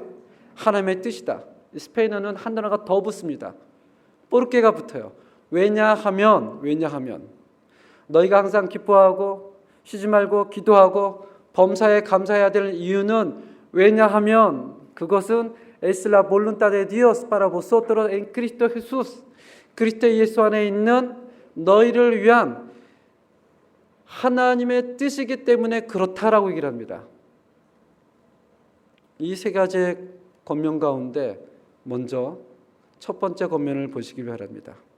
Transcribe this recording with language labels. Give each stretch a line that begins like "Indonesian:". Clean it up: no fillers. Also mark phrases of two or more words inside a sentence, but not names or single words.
Korean: 하나님의 뜻이다. 스페인어는 한 단어가 더 붙습니다. 뽀르케가 붙어요. 왜냐하면 너희가 항상 기뻐하고 쉬지 말고 기도하고 범사에 감사해야 될 이유는 왜냐하면 그것은
Spanish: es la voluntad de Dios para vosotros en Cristo Jesús.
Korean: 그리스도 예수 안에 있는 너희를 위한 하나님의 뜻이기 때문에 그렇다라고 얘기를 합니다. 이 세 가지의 권면 가운데 먼저 첫 번째 권면을 보시기 바랍니다.